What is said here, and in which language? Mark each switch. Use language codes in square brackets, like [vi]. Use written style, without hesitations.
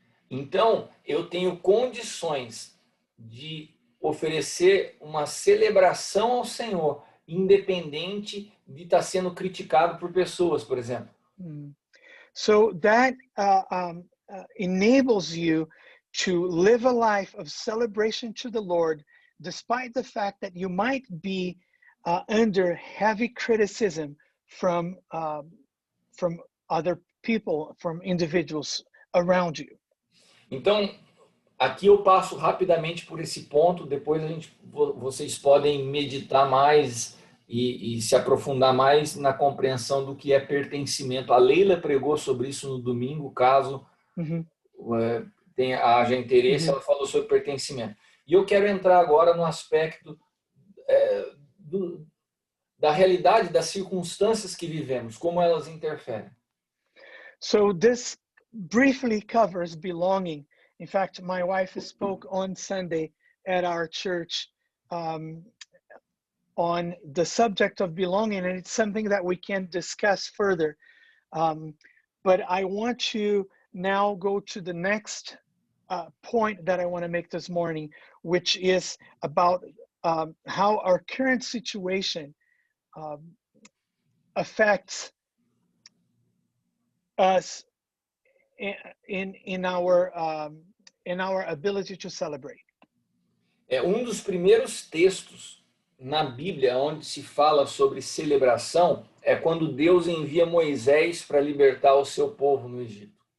[pt] Então, eu tenho condições de oferecer uma celebração ao Senhor, independente de estar sendo criticado por pessoas, por exemplo. [en] So that enables you to live a life of celebration to the Lord, despite the fact that you might be under heavy criticism from other people, from individuals around you. [pt] Então, aqui eu passo rapidamente por esse ponto, depois vocês podem meditar mais e se aprofundar mais na compreensão do que é pertencimento. A Leila pregou sobre isso no domingo, caso haja interesse, ela falou sobre pertencimento. E eu quero entrar agora no aspecto da realidade, das circunstâncias que vivemos, como elas interferem. [en] So this briefly covers belonging. In fact, my wife spoke on Sunday at our church on the subject of belonging, and it's something that we can discuss further. But I want to now go to the next point that I want to make this morning, which is about how our current situation affects us in our ability to celebrate. [pt] É dos primeiros textos na Bíblia onde se fala sobre celebração é quando Deus envia Moisés para libertar o seu povo no Egito.